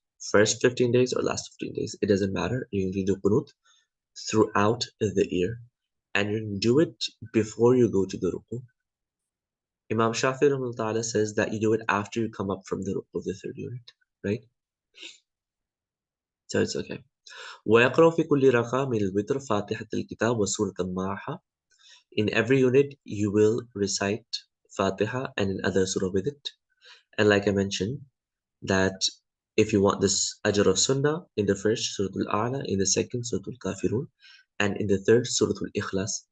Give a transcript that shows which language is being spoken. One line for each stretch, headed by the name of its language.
English: First 15 days or last 15 days, it doesn't matter. You can do qunut throughout the year. And you can do it before you go to the ruku. Imam Shafi'i says that you do it after you come up from the ruku of the third unit, right? So it's okay.
Arabic: ويقرأ في كل ركعة من الوتر فاتحة الكتاب وسورة معها.
English: In every unit, you will recite Fatiha and another surah with it. And like I mentioned, that if you want this ajr of sunnah, in the first, Surah Al-A'la, in the second, Surah Al-Kafirun, and in the third, Surah Al-Ikhlas.